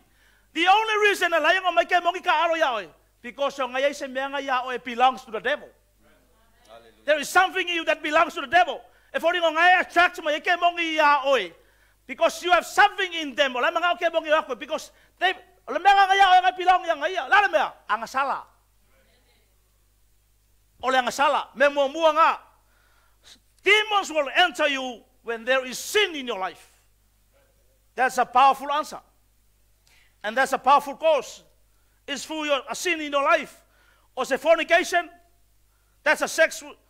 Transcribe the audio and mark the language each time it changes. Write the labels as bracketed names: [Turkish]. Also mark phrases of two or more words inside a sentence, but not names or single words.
[English] The only reason because it belongs to the devil. There is something in you that belongs to the devil. If only because you have something in them. Because they belong angasala. [Samoan] Ole angasala. [English] Demons will enter you when there is sin in your life. That's a powerful answer. And that's a powerful cause. It's through a sin in your life. Or say fornication. That's a sex.